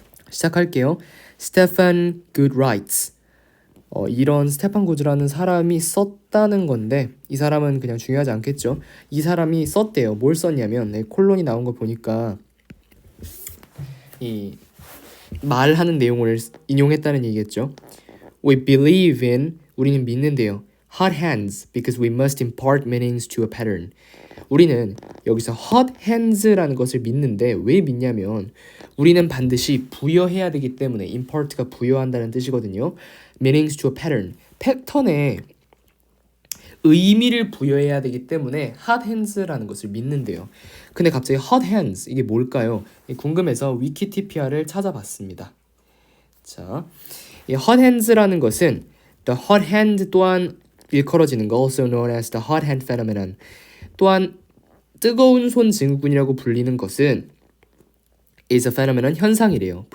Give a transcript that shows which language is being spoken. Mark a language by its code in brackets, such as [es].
[ko] 시작할게요. [en] Stefan Good writes. [ko] 이런 스테판 구즈라는 사람이 썼다는 건데 이 사람은 그냥 중요하지 않겠죠. 이 사람이 썼대요. 뭘 썼냐면 콜론이 나온 거 보니까 이 말하는 내용을 인용했다는 얘기겠죠. [en] We believe in [ko] 우리는 믿는데요. [en] Hot hands because we must impart meanings to a pattern. [ko] 우리는 여기서 hot hands라는 것을 믿는데 왜 믿냐면 우리는 반드시 부여해야 되기 때문에 impart가 부여한다는 뜻이거든요. [en] meanings to a pattern. [ko] 패턴에 의미를 부여해야 되기 때문에 hot hands라는 것을 믿는데요. 근데 갑자기 hot hands 이게 뭘까요? 궁금해서 위키티피아를 찾아봤습니다. 자, 이 hot hands라는 것은 [en] the hot hand [ko] 또한 일컬어지는 거 [en] also known as the hot hand phenomenon [ko] 또한 뜨거운 손 증후군이라고 불리는 것은 [en] is a phenomenon [ko] 현상이래요.